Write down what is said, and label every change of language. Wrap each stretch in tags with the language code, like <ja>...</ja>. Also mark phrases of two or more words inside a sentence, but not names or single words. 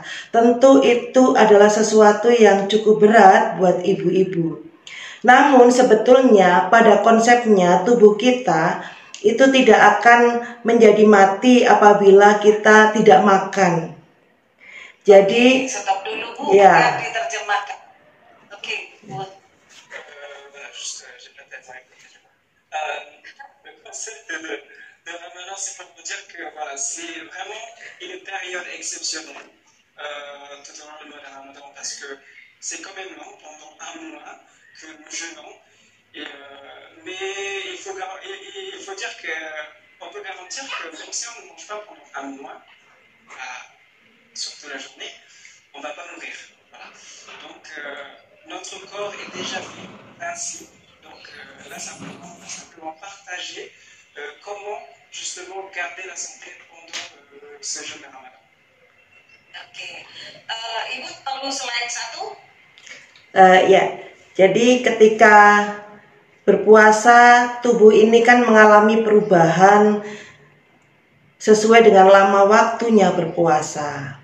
<id>Tentu itu adalah sesuatu yang cukup berat buat ibu-ibu. Namun sebetulnya pada konsepnya tubuh kita itu tidak akan menjadi mati apabila kita tidak makan. Jadi stop dulu Bu, ya. biar diterjemahkan. Oke, Bu.</id> <fr>Voilà, juste, j'ai pas tête à répéter. Le concept de Ramadan, c'est pour vous dire que voilà, c'est vraiment une période exceptionnelle tout au long du mois de Ramadan parce que c'est quand même long pendant 1 mois que nous jeûnons. Mais il faut dire qu'on peut garantir que même si on ne mange pas pendant 1 mois, surtout la journée, on ne va pas mourir. Voilà. Donc notre corps est déjà fait ainsi. Donc là, simplement partager comment justement garder la santé pendant ce jeûne de Ramadan.</fr> <id>Oke, Ibu perlu slide 1? Ya, jadi ketika berpuasa tubuh ini kan mengalami perubahan sesuai dengan lama waktunya berpuasa.</id>